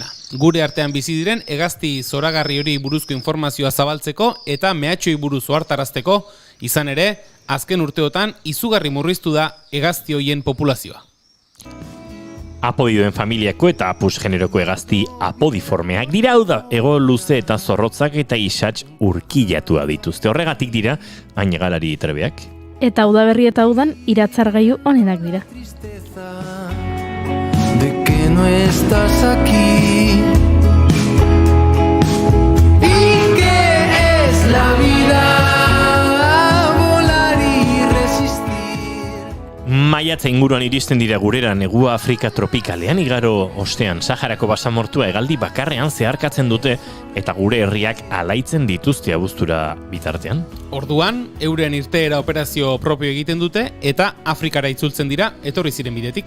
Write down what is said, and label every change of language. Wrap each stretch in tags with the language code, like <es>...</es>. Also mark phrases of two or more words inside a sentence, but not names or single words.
<eu>Gure artean bizi diren hegazti zoragarri hori buruzko informazioa zabaltzeko eta mehatxoi buruz ohartarazteko, izan ere, azken urteotan izugarri murriztu da hegazti hoien populazioa. Apodioen familiako eta apus generoko hegazti apodiformeak dira, hau da, ego luze eta zorrotzak eta isats urkilatua dituzte. Horregatik dira, ainegalari trebeak. Eta udaberri eta udan iratzargailu onenak dira.</eu> <es>De que no estás aquí y que es la vida volar y resistir.</es> <eu>Maiatza inguruan iristen dira gurera negua Afrika tropikalean igaro ostean Saharako basamortua hegaldi bakarrean zeharkatzen dute eta gure herriak alaitzen dituzte abuztura bitartean. Orduan, euren irteera operazio propio egiten dute eta Afrikara itzultzen dira etorri ziren bidetik.</eu>